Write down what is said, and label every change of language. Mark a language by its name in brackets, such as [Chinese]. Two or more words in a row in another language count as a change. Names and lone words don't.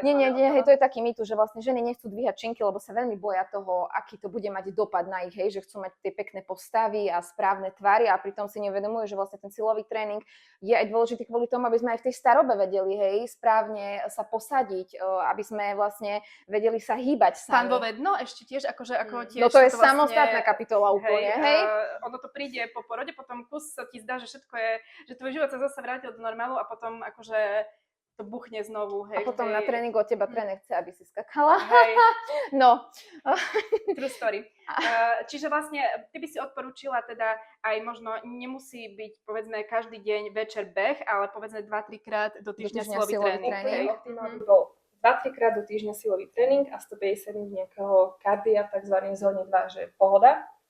[Slovak] Nie, hej, to je taký mýtus, že vlastne ženy nechcú dvíhať činky, lebo sa veľmi boja toho, aký to bude mať dopad na ich, hej, že chcú mať tie pekné postavy a správne tvary a pritom si neuvedomujú, že vlastne ten silový tréning je aj dôležitý kvôli tomu, aby sme aj v tej starobe vedeli, hej, správne sa posadiť, aby sme vlastne vedeli sa hýbať sami. Pán vo vedno ešte tiež, ako tiež... No to je samostatná kapitola úplne, hej? Ono to príde po porode, potom kus sa ti zdá, že všetko je, že tvoj život sa zase vrátil do normálu a potom akože to buchne znovu, hej. A potom na tréningu od teba tréner chce, aby si skakala. Hej. No. [English] True story. [Slovak] Čiže vlastne ty by si odporúčila teda aj možno nemusí byť povedzme každý deň večer beh, ale povedzme 2-3 krát do týždňa silový tréning. Optimálne bol 2-3 krát do týždňa silový tréning a 150 minút nejakého kardia v tzv. Zóne 2, že pohoda.